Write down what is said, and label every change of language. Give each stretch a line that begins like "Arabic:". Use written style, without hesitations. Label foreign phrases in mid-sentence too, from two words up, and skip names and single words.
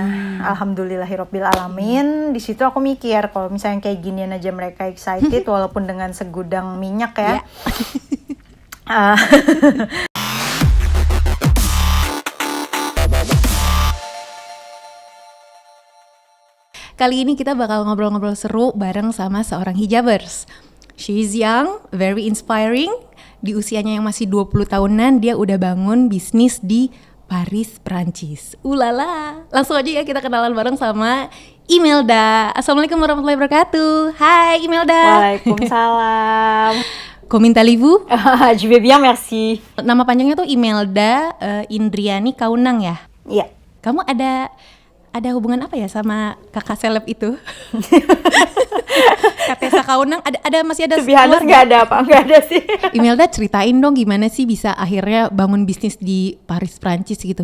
Arabic: Alhamdulillahirabbil alamin.
Indonesian: Di situ aku mikir kalau misalnya kayak ginian aja mereka excited walaupun dengan segudang minyak ya. Iya. Kali ini kita bakal ngobrol-ngobrol seru bareng sama seorang hijabers.
English: She is young, very inspiring.
Indonesian: Di usianya yang masih 20 tahunan, dia udah bangun bisnis di Paris, Prancis. Ulala. Langsung aja ya kita kenalan bareng sama Imelda.
Arabic: Assalamualaikum warahmatullahi wabarakatuh.
Indonesian: Hai Imelda.
Arabic: Waalaikumsalam.
French: Comment allez-vous? Je vais bien, merci.
Indonesian: Nama panjangnya tuh Imelda Indriani Kaunang ya? Iya. Kamu ada hubungan apa ya sama kakak seleb itu? Kak Tessa Kaunang, masih ada? Sebenarnya nggak ada sih. Imelda, ceritain dong gimana sih bisa akhirnya bangun bisnis di Paris, Prancis gitu.